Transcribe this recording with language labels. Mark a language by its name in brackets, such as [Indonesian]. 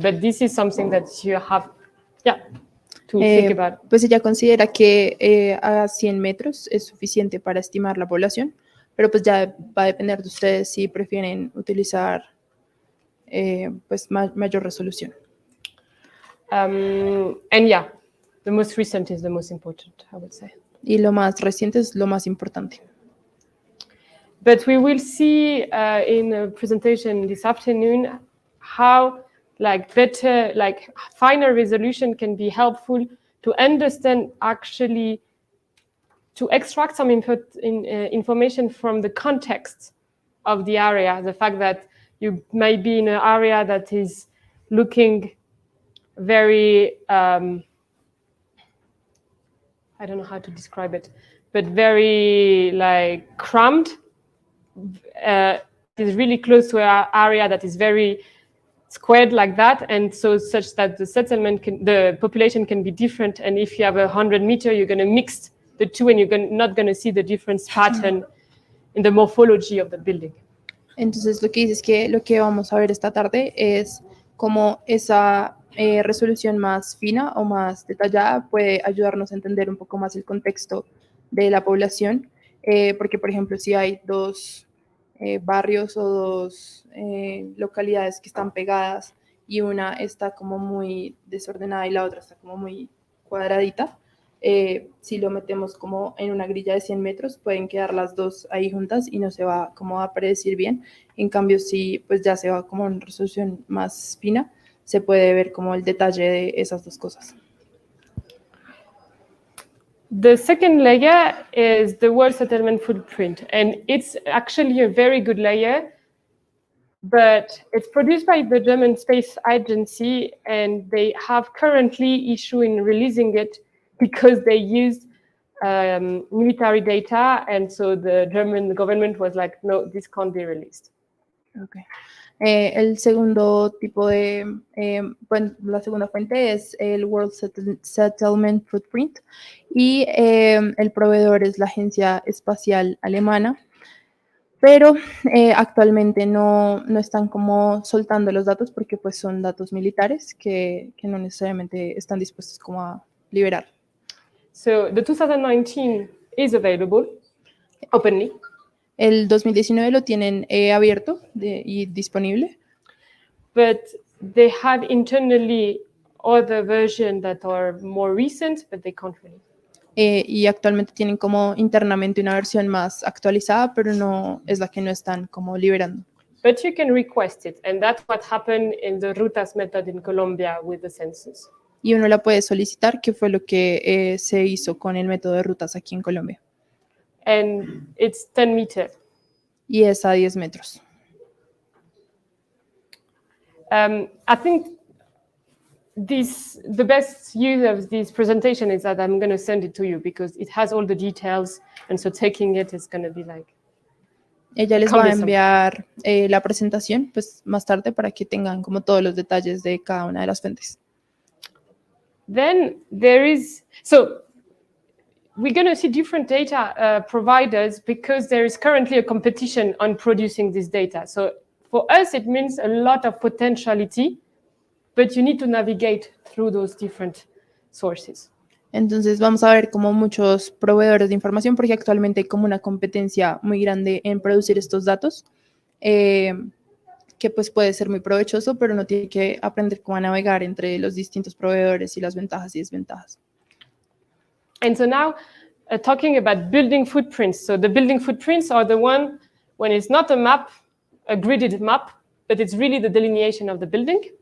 [English] But this is something that you have, to think about. [Spanish] Pues ella considera que a 100 metros es suficiente para estimar la población, pero pues ya va a depender de ustedes si prefieren utilizar pues mayor resolución. [English] And yeah, the most recent is the most important, I would say. [Spanish] Y lo más reciente es lo más importante. [English] But we will see in a presentation this afternoon how better, finer resolution can be helpful to understand actually, to extract some information from the context of the area. The fact that you may be in an area that is looking very, I don't know how to describe it, but very crammed, is really close to an area that is very squared like that, and so such that the population can be different. And if you have 100 meters, you're going to mix the two, and you're not going to see the difference pattern in the morphology of the building. [Spanish] Entonces, lo que dice es que lo que vamos a ver esta tarde es cómo esa resolución más fina o más detallada puede ayudarnos a entender un poco más el contexto de la población, porque, por ejemplo, si hay dos barrios o dos localidades que están pegadas y una está como muy desordenada y la otra está como muy cuadradita, si lo metemos como en una grilla de 100 metros, pueden quedar las dos ahí juntas y no se va como a predecir bien. En cambio, si pues ya se va como en resolución más fina, se puede ver como el detalle de esas dos cosas. [English] The second layer is the world settlement footprint, and it's actually a very good layer, but it's produced by the German Space Agency, and they have currently issue in releasing it because they used military data, and so the German government was like, no, this can't be released. Okay. [Spanish] El segundo tipo de, bueno, la segunda fuente es el World Settlement Footprint, y el proveedor es la Agencia Espacial Alemana, pero actualmente no están como soltando los datos porque pues son datos militares que no necesariamente están dispuestos como a liberar. [English] So the 2019 is available openly. [Spanish] El 2019 lo tienen abierto y disponible. [English] But they have internally other versions that are more recent, but they can't release. [Spanish] Y actualmente tienen como internamente una versión más actualizada, pero no es la que no están como liberando. [English] But you can request it, and that's what happened in the rutas method in Colombia with the census. [Spanish] Y uno la puede solicitar, que fue lo que se hizo con el método de rutas aquí en Colombia. [English] And it's 10 meters. [Spanish] Y es a 10 metros. [English] I think the best use of this presentation is that I'm going to send it to you because it has all the details, and so taking it is going to be like. [Spanish] Ella les va a enviar la presentación pues más tarde para que tengan como todos los detalles de cada una de las fuentes. [English] Then there is, so we're going to see different data providers because there is currently a competition on producing this data. So for us, it means a lot of potentiality, but you need to navigate through those different sources. [Spanish] Entonces vamos a ver como muchos proveedores de información, porque actualmente hay como una competencia muy grande en producir estos datos, que pues puede ser muy provechoso, pero uno tiene que aprender cómo a navegar entre los distintos proveedores y las ventajas y desventajas. [English] And so now, talking about building footprints. So the building footprints are the one when it's not a map, a gridded map, but it's really the delineation of the building.